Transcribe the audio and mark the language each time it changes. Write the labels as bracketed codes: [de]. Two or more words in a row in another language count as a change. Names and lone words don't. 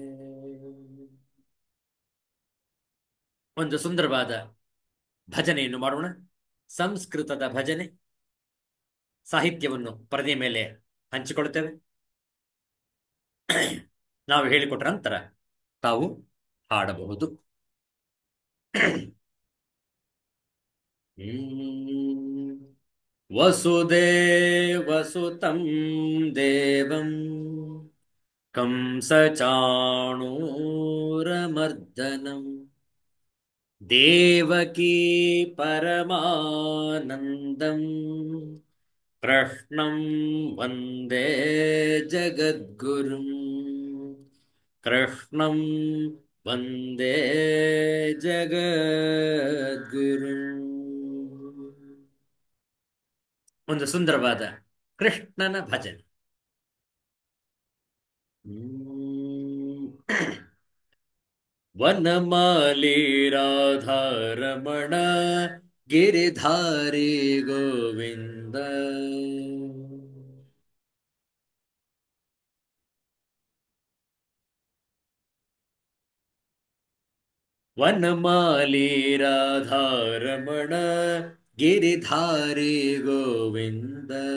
[kn] ಒಂದು ಸುಂದರವಾದ ಭಜನೆಯನ್ನು ಮಾಡೋಣ. ಸಂಸ್ಕೃತದ ಭಜನೆ. ಸಾಹಿತ್ಯವನ್ನು ಪರದೆ ಮೇಲೆ ಹಂಚಿಕೊಳ್ತೇವೆ. ನಾವು ಹೇಳಿಕೊಟ್ಟ ನಂತರ ತಾವು ಹಾಡಬಹುದು. [sa] ವಸುದೇವಸುತಂ ದೇವಂ ಕಂಸಚಾಣೂರಮರ್ದನಂ ದೇವಕೀ ಪರಮಾನಂದಂ ಕೃಷ್ಣಂ ವಂದೇ ಜಗದ್ಗುರುಂ ಕೃಷ್ಣಂ ವಂದೇ ಜಗದ್ಗುರುಂ. [kn] ಒಂದು ಸುಂದರವಾದ ಕೃಷ್ಣನ ಭಜನೆ. [sa] ವನಮಾಲಿ ರಾಧಾರಮಣ ಗಿರಿಧಾರಿ ಗೋವಿಂದ ವನಮಾಲಿ ರಾಧಾರಮಣ ಗಿರಿಧಾರಿ ಗೋವಿಂದ